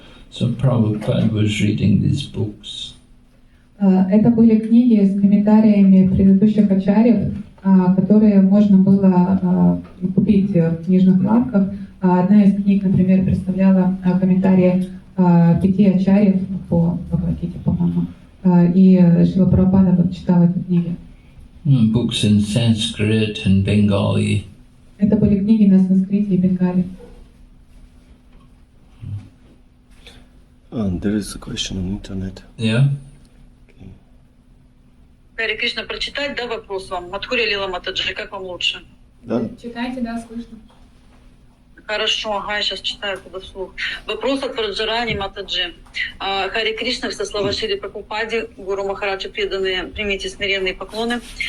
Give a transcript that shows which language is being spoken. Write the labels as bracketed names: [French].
[English] So Prabhupada was reading these books. [Russian] Это были книги с комментариями предыдущих ачарьев, которые можно было купить в книжных лавках. Одна из книг, например, представляла комментарии 5 ачарьев по Бхагавад-гите, по-моему. И Шрила Прабхупада вот читал эти книги. [English] Books in Sanskrit and Bengali. [Russian] Это были книги на санскрите и бенгале. [English] There is a question on internet. Yeah. [Russian] Харе Кришна, прочитать, да, вопрос вам? Мадхурия Лила Матаджи, как вам лучше? Да. Читайте, да, слышно. Хорошо, ага, я сейчас читаю туда вслух. Вопрос от Враджарани Матаджи. Харе Кришна, все слова Шри Прабхупаде, Гуру Махараджа преданные, примите смиренные поклоны.